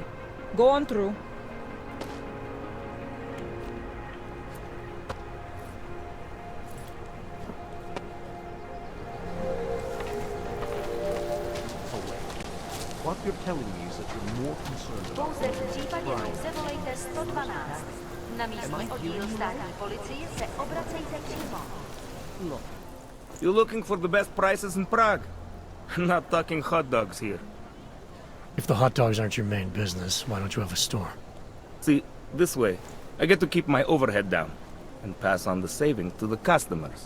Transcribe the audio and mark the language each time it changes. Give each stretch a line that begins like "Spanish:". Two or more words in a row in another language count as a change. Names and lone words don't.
English: Go on through. What you're telling me is that you're more concerned about...
Czech: Pouze v případě nouze volejte 112. Na místní oddíl státní policie se obracejte přímo.
English: Look, you looking for the best prices in Prague? Not talking hot dogs here. If the hot dogs aren't your main business, why don't you have a store? See, this way, I get to keep my overhead down and pass on the saving to the customers.